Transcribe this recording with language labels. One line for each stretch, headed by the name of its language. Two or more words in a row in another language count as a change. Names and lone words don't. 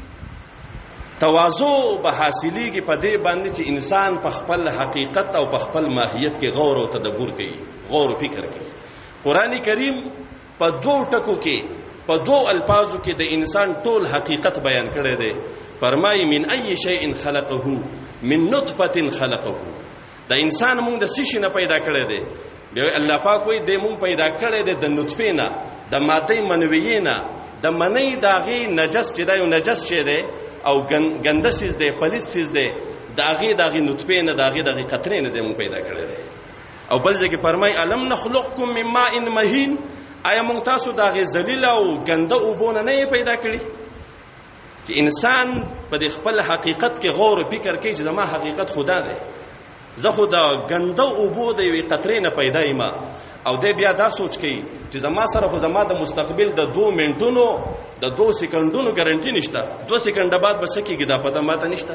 Pashto: تواضع به حاصلېږي په دې باندې چې انسان په خپل حقیقت او په خپل ماهیت کې غور او تدبر کوي، غور او فکر کوي. قرآن کریم په دوه ټکو کې، په دوه الفاظو کې د انسان ټول حقیقت بیان کړی دی. فرمایي
Arabic: من ای شیء خلقه، من نطفه خلقه.
Pashto: د انسان موږ د څه شي نه پیدا کړی دی؟ بیا الله پاک وایي د موږ پیدا کړی دی د نطفه نه، د ماده منویه نه، د منی داغي نجس چې دا یو نجس شی دی او ګنده سیز دی، پلیت سیز دی، داغي نطفه نه، داغي قطره نه د موږ پیدا کړی دی. او بل ځکه فرمایي
Arabic: الم نخلقکم من ماء مهین،
Pashto: آیا موږ تاسو داغي ذلیل او ګنده اوبونه نه پیدا کړی؟ چې انسان په د خپل حقیقت کې غور او فکر کوي چې زما حقیقت خدا دی، زه خو د ګنده اوبو د یوې قطرې نه پیدا یم، او دی بیا دا سوچ کوي چې زما سره خو زما د مستقبل د 2 منټونو د 2 سکندونو ګارنټي نشته، 2 سکنډه بعد به څه کېږي دا پته ماته نشته.